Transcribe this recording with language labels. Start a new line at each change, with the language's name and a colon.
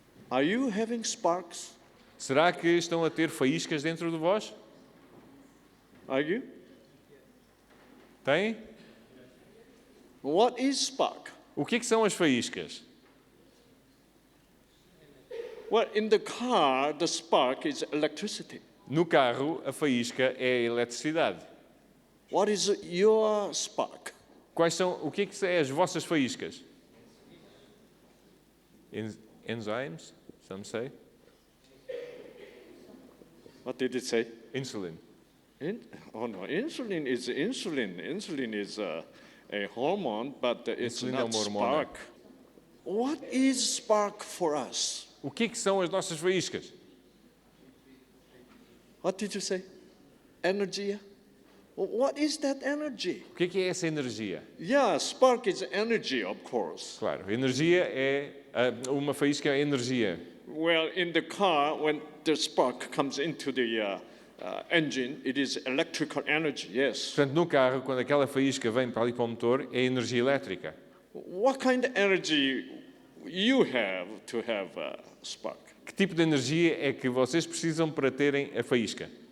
English: Are you having sparks?
Portuguese: Será que estão a ter faíscas dentro de vós?
English: Are you?
Portuguese: Têm?
English: What is spark?
Portuguese: O que é que são as faíscas?
English: Well, in the car, the spark is electricity.
Portuguese: No carro, a faísca é a eletricidade.
English: What is your spark?
Portuguese: O que é que é as vossas faíscas?
English: Enzymes, some say. What did it say? Insulin. Insulin is insulin. Insulin is a hormone, but it's
Portuguese: Insulina é
English: not
Portuguese: uma hormona.
English: spark. What is spark for us?
Portuguese: O que é que são as nossas faíscas?
English: What did you say? Energy? What is that energy?
Portuguese: O que é essa energia?
English: Yeah, spark is energy, of course.
Portuguese: Claro, energia é uma faísca é energia.
English: Well, in the car, when the spark comes into the engine, it is electrical energy, yes.
Portuguese: Portanto, no carro, quando aquela faísca vem para ali para o motor, é energia elétrica.
English: What kind of energy you have to have a spark?
Portuguese: Que tipo de energia é que vocês precisam para terem a faísca?